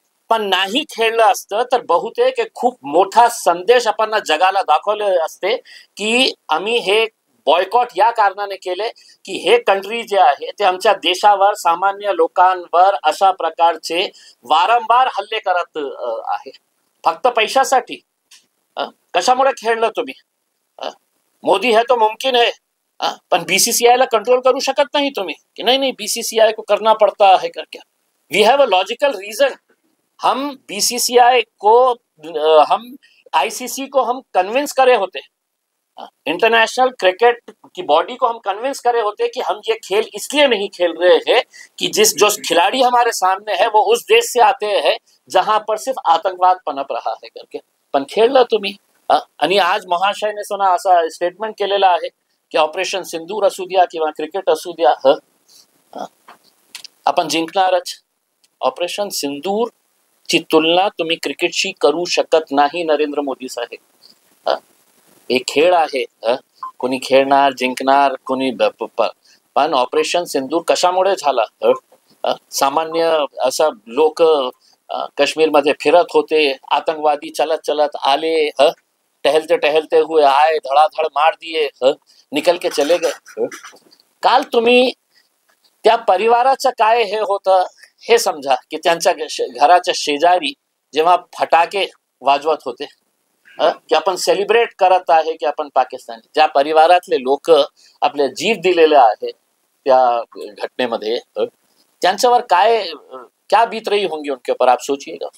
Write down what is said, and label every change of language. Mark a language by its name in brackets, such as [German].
[Marathi] पण नाही खेळलं असतं तर बहुतेक एक खूप मोठा संदेश आपण जगाला दाखवले असते की आम्ही हे बॉयकॉट या कारणाने केले की हे कंट्री जे आहे ते आमच्या देशावर, सामान्य लोकांवर अशा प्रकारचे वारंवार हल्ले करत आहे फक्त पैशासाठी. कशामुळे खेळलं तुम्ही? [Hindi] मोदी है तो मुमकिन है, [Marathi] पण बीसीसीआई ला कंट्रोल करू शकत नाही तुम्ही [Hindi] कि नहीं बीसीसीआई को करना पड़ता है करके. [English] We have a logical reason. [Hindi] हम बीसीसीआई को, हम आईसीसी को हम कन्विंस करे होते, इंटरनेशनल क्रिकेट की बॉडी को हम कन्विंस करे होते कि हम ये खेल इसलिए नहीं खेल रहे हैं कि जो खिलाड़ी हमारे सामने है वो उस देश से आते हैं जहां पर सिर्फ आतंकवाद पनप रहा है करके. [Marathi] पण खेळलं तुम्ही. आणि आज महाशयने सुना असा स्टेटमेंट केलेला आहे की ऑपरेशन सिंदूर असू द्या किंवा क्रिकेट असू द्या, आपण जिंकणारच. ऑपरेशन सिंदूर ची तुलना तुम्ही क्रिकेटशी करू शकत नाही नरेंद्र मोदी साहेब. एक खेळ आहे, कोणी खेळणार, जिंकणार, कोणी, पण ऑपरेशन सिंदूर कशामुळे झाला? सामान्य असं लोक काश्मीरमध्ये फिरत होते, आतंकवादी चलत चलत आले, [Hindi] टहलते टहलते हुए आए, धड़ाधड़ मार दिए, निकल के चले गए. [Marathi] काल तुम्ही त्या परिवाराचं काय हे होतं हे समजा की त्यांच्या घराच्या शेजारी जेव्हा फटाके वाजवत होते की आपण सेलिब्रेट करत आहे की आपण पाकिस्तान, ज्या परिवारातले लोक आपले जीव दिलेले आहे त्या घटनेमध्ये, त्यांच्यावर [Hindi] क्या बीत रही होंगी उनके ऊपर, आप सोचिएगा.